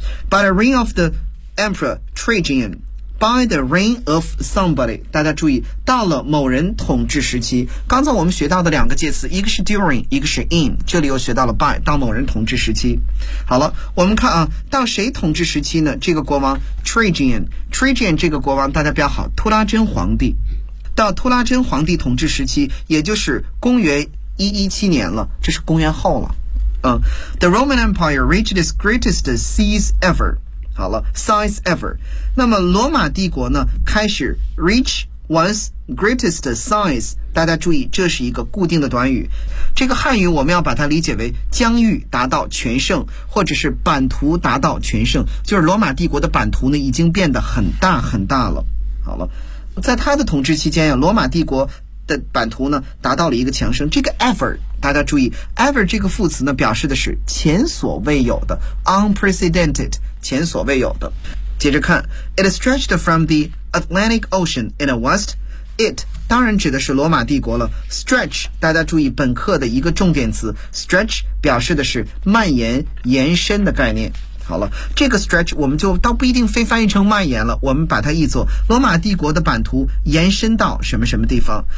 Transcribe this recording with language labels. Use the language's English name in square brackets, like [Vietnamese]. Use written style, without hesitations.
[English] By the reign of the emperor Trajan, by the reign of somebody, [Chinese] 大家注意到了某人统治时期，刚才我们学到的两个介词，一个是 during, 一个是 in, 这里又学到了 by, 到某人统治时期。好了，我们看啊，到谁统治时期呢？这个国王 Trajan 这个国王大家标好，图拉真皇帝。到图拉真皇帝统治时期，也就是公元117年了，这是公元后了。 [English] The Roman Empire reached its greatest size ever. [Chinese] 好了 , [English] size ever. [Chinese] 那么罗马帝国呢开始 [English] reach one's greatest size. [Chinese] 大家注意这是一个固定的短语。这个汉语我们要把它理解为疆域达到全盛，或者是版图达到全盛，就是罗马帝国的版图呢已经变得很大很大了。好了。在他的统治期间，罗马帝国的版图呢达到了一个强盛。这个 ever 大家注意 ever 这个副词呢表示的是前所未有的 unprecedented 前所未有的。 [English] 接着看 It stretched from the Atlantic Ocean in the west. [Chinese] It 当然指的是罗马帝国了。stretch 大家注意本课的一个重点词， stretch 表示的是蔓延延伸的概念。好了，这个 stretch 我们就倒不一定非翻译成蔓延了，我们把它译作罗马帝国的版图延伸到什么什么地方。